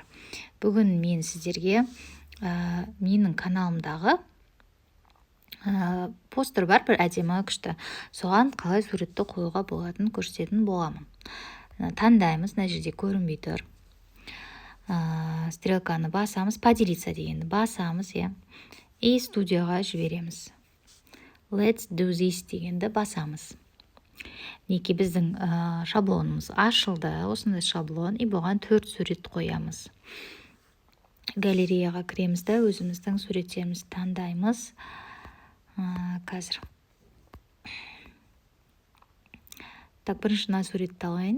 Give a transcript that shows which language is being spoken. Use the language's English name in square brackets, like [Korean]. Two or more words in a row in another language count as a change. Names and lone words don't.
[Kazakh] Бүгін мен сіздерге менің каналымдағы постер бар, бір әдемі күшті. Соған қалай суретті қоюға болатынын көрсететін боламын. Таңдаймыз, мына жерде көрінбей тұр. Стрелканы басамыз, поделиться дегенді басамыз, и студияға жібереміз. [English] Let's do this [Kazakh] дегенді басамыз. Неке біздің шаблонымыз ашылды, осындай шаблон, и бұған 4 сурет қоямыз. Галереяға кіреміз де өзіміздің суреттерімізді таңдаймыз. Қазір. Так, бірінші мына суретті алайын.